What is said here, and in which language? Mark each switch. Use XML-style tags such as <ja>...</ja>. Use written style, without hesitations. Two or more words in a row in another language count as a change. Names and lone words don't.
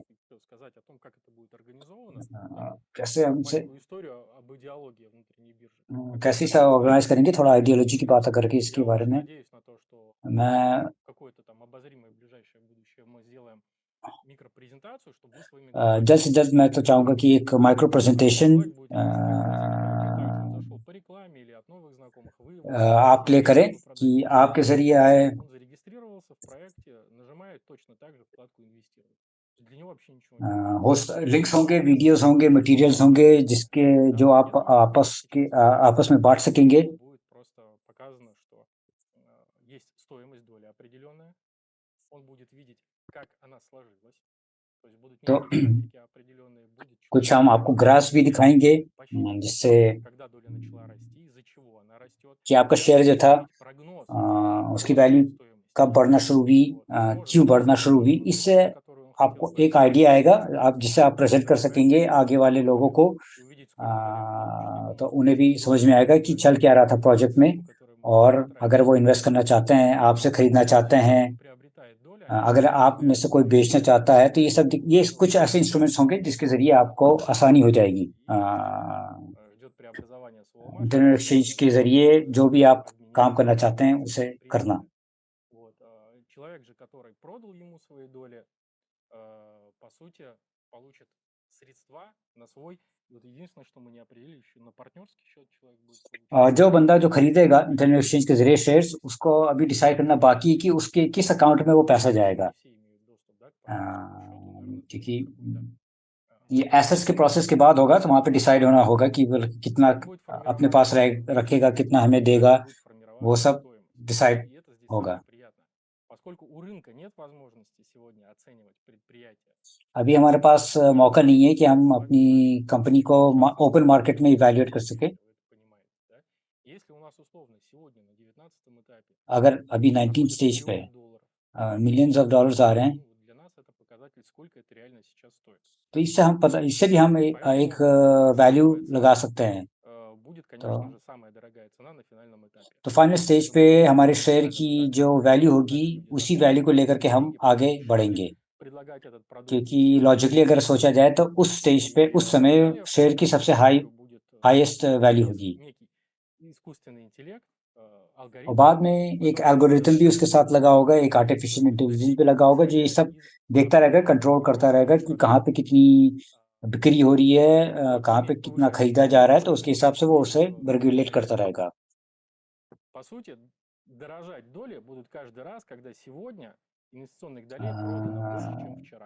<ru>Сказать о том, как это будет организовано,</ru> <hi>कैसे हमसे</hi> <ru>маленькую историю об идеологии внутренней биржи.</ru> <hi>कैसे इसे ऑर्गेनाइज करेंगे, थोड़ा आइडियोलॉजी की बात करके इसके</hi> <ru>Я</ru> <hi>बारे</hi> <ru>очень</ru> <hi>में</hi> <ru>надеюсь на то, что</ru> <hi>मैं</hi> <ru>в какое-то там обозримое ближайшее будущее мы сделаем микропрезентацию, чтобы вы своими глазами</ru> <hi>जल्द से जल्द मैं तो चाहूँगा कि एक माइक्रो प्रेजेंटेशन</hi> <ru>человек будет регистрироваться, также он зашел по рекламе или от новых знакомых, вы его</ru> <hi>आप प्ले करें कि आपके जरिए आए,</hi> <ru>он зарегистрировался в проекте, нажимает точно так же вкладку инвестировать. Для него вообще ничего не нужно.</ru> <en>host links</en> <hi>होंगे, वीडियोस होंगे, मटेरियल्स होंगे जिसके जो आप आपस में बांट सकेंगे।</hi> <ru>Будет просто показано, что есть стоимость доли определенная, он будет видеть, как она сложилась, то есть будут некие графики определенные, будет</ru> <hi>कुछ हम आपको ग्राफ्स भी दिखाएंगे जिससे</hi> <ru>когда доля начала расти, из-за чего она растет,</ru> <hi>कि आपका शेयर जो था</hi> <ru>прогноз</ru> <hi>उसकी वैल्यू कब बढ़ना शुरू हुई, क्यों बढ़ना शुरू हुई, इससे आपको एक आइडिया आएगा आप जिससे आप प्रेजेंट कर सकेंगे आगे वाले लोगों को, तो उन्हें भी समझ में आएगा कि चल क्या रहा था प्रोजेक्ट में, और अगर वो इन्वेस्ट करना चाहते हैं, आपसे खरीदना चाहते हैं, अगर आप में से कोई बेचना चाहता है, तो ये कुछ ऐसे इंस्ट्रूमेंट्स होंगे जिसके जरिए आपको आसानी हो जाएगी</hi> <ru>преобразования с ОЛМ,</ru> <en>internet exchange</en> <hi>के ज़रिए जो भी आप काम करना चाहते हैं, उसे करना।</hi> <ru>Вот. Человек же, который продал ему свои доли, по сути, получит средства на свой. Вот единственное, что мы не определили еще, на партнерский счет человек будет получать.</ru> <hi>जो बंदा जो खरीदेगा</hi> <en>internet exchange</en> <hi>के ज़रिए शेयर्स, उसको अभी डिसाइड करना बाकी है कि उसके किस अकाउंट में वो पैसा जाएगा।</hi> <ru>Не все имеют доступ, да, к партнерскому счету, наверное,</ru> <hi>क्योंकि</hi> <ru>какой-то,</ru> <hi>ये एसेट्स के प्रोसेस के बाद होगा, तो वहाँ पे डिसाइड होना होगा कि वो कितना</hi> <ru>будет</ru> <hi>अपने</hi> <ru>формироваться</ru> <hi>पास</hi> <ru>стоимость,</ru> <hi>रखेगा, कितना हमें</hi> <ru>да,</ru> <hi>देगा,</hi> <ru>будет</ru> <hi>वो</hi> <ru>формироваться</ru> <hi>सब</hi> <ru>стоимость.</ru> <hi>डिसाइड</hi> <ru>И это здесь</ru> <hi>होगा।</hi> <ru>самое приятное. Поскольку у рынка нет возможности сегодня оценивать предприятие,</ru> <hi>अभी हमारे पास मौका नहीं है कि हम अपनी कंपनी को</hi> <en>open market</en> <hi>में इवैल्यूएट कर सके।</hi> <ru>вы это понимаете, да? Если у нас условно сегодня на 19 этапе</ru> <hi>अगर अभी 19</hi> <ru>находят</ru> <hi>स्टेज पे</hi> <ru>миллионы долларов,</ru> <en>millions of dollars</en> <hi>आ रहे हैं,</hi> <ru>ну, для нас это показатель, сколько это реально сейчас стоит.</ru> <hi>तो इससे भी हम एक वैल्यू लगा सकते हैं।</hi> <ru>Будет, конечно же, самая दорогая цена на финальном этапе.</ru> <hi>तो</hi> <en>final stage</en> <hi>पे हमारे शेयर की जो वैल्यू होगी, उसी वैल्यू को लेकर के हम आगे बढ़ेंगे।</hi> <ru>Предлагать этот продукт</ru> <hi>क्योंकि लॉजिकली अगर सोचा जाए तो उस स्टेज पे उस समय शेयर की सबसे</hi> <en>highest value</en> <hi>होगी।</hi> <ru>некий искусственный इंटेलेक्ट,</ru> <hi>और</hi> <ru>алгоритм,</ru> <hi>बाद में एक एल्गोरिथम भी उसके साथ लगा होगा, एक</hi> <en>artificial intelligence</en> <hi>भी लगा होगा, जो ये सब देखता रहेगा, कंट्रोल करता रहेगा कि कहाँ पे कितनी बिक्री हो रही है, कहाँ पे कितना खरीदा जा रहा है, तो उसके हिसाब से वो उसे रेगुलेट करता रहेगा।</hi> <ru>по сути, дорожать доли будут каждый раз, когда сегодня инвестиционных долей продано больше, чем вчера.</ru>